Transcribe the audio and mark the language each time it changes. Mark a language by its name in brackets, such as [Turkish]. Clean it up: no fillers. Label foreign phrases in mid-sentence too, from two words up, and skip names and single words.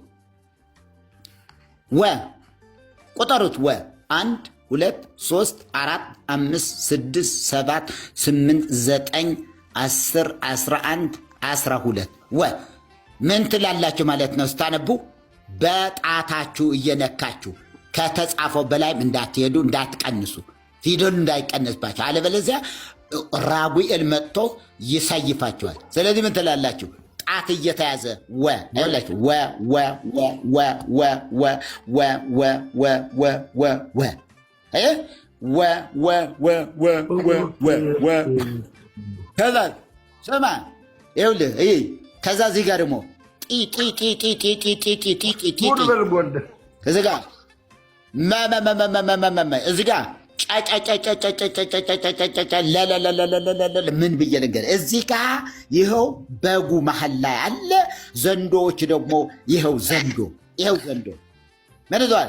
[Amharic] ወ ቁጠሩት። ወ 1 2 3 4 5 6 7 8 9 10 11 12 ወ ምን ትላላችሁ ማለት ነው ስታነቡ? በጣታችሁ እየነካችሁ ከተጻፈው በላይም እንዳትሄዱ፣ እንዳትቀንሱ፣ ፊደሉ እንዳይቀነስባችሁ፣ አለበለዚያ ራጉኤል መጥቶ ይሰይፋችኋል። ስለዚህ ምን ትላላችሁ? ጣት እየተያዘ ወ አይላችሁ ወ ወ ወ ወ ወ ወ ወ ወ ወ ወ ወ ወ ወ ወ ወ ወ ወ ወ ከዛ ስማ ይኸውልህ ከዛ እዚህ ጋር ደግሞ እዚህ ጋር እዚህ ጋር ምን ብዬ ነገር እዚህ ጋር ይኸው በጉ መሀል ላይ አለ። ዘንዶዎች ደግሞ ይኸው ዘንዶ ምን ይዘዋል?